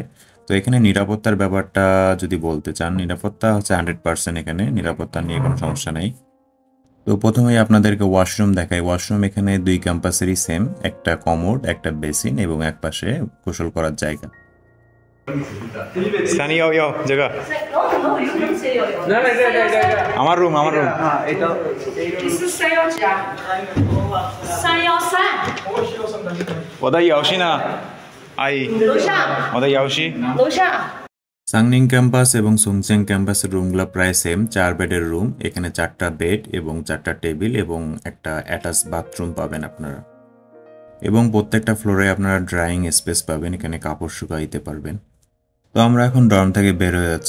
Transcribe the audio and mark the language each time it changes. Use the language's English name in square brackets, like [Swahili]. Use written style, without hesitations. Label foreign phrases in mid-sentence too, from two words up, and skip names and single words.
[Bangla] তো এখানে নিরাপত্তার ব্যাপারটা যদি বলতে চান, নিরাপত্তা হচ্ছে 100%, এখানে নিরাপত্তা নিয়ে কোনো সমস্যা নেই। তো প্রথমেই আপনাদেরকে ওয়াশরুম দেখাই। ওয়াশরুম এখানে 2 ক্যাম্পাসেরই সেম, একটা কমোড, একটা বেসিন এবং এক পাশে গোসল করার জায়গা। সানি ইয়াও ইয়াও জায়গা, আমার রুম আমার রুম। [Chinese] 是313，313，我的钥匙呢？阿姨，楼上，我的钥匙。楼上。 [Bangla] সাংনিং ক্যাম্পাস এবং সুংচেং ক্যাম্পাসের রুমগুলো প্রায় সেম, 4 বেডের রুম। এখানে 4টা বেড এবং 4টা টেবিল এবং একটা [English] attach bathroom [Bangla] পাবেন আপনারা, এবং প্রত্যেকটা ফ্লোরে আপনারা [English] drying space [Bangla] পাবেন, এখানে কাপড় শুকাইতে পারবেন। তো আমরা এখন ডর্ম থেকে বের হয়ে যাচ্ছি।